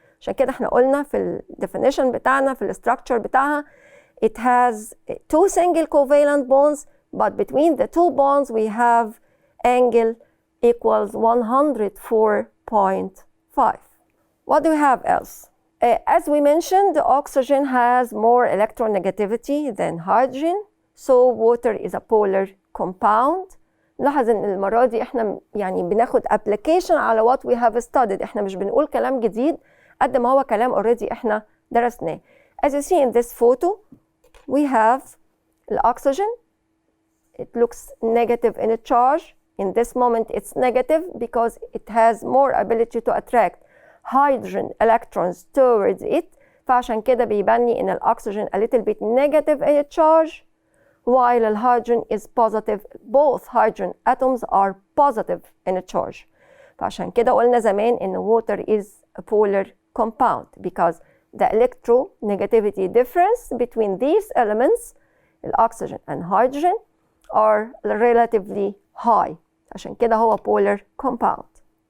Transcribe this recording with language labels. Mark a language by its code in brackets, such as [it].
[ar] عشان كده احنا قلنا في ال definition بتاعنا في ال structure بتاعها [en] it has two single covalent bonds, but between the two bonds we have angle equals 104.5. What do we have else? As we mentioned, the oxygen has more electronegativity than hydrogen, so water is a polar compound. [ar] نلاحظ ان المرة دي احنا يعني بناخد application على [en] what we have studied. [ar] احنا مش بنقول كلام جديد قد ما هو كلام already احنا درسناه. [en] As you see in this photo, we have the oxygen. It looks negative in a charge. In this moment it's negative because it has more ability to attract hydrogen electrons towards it. [ar] فعشان كده بيبني ان الاكسجين [en] a little bit negative in a charge, while the hydrogen is positive. Both hydrogen atoms are positive in a charge. [ar] فعشان كده قلنا زمان ان [en] water is a polar compound because the electronegativity difference between these elements, oxygen and hydrogen, are relatively high. [ar] عشان كده هو [en] polar compound.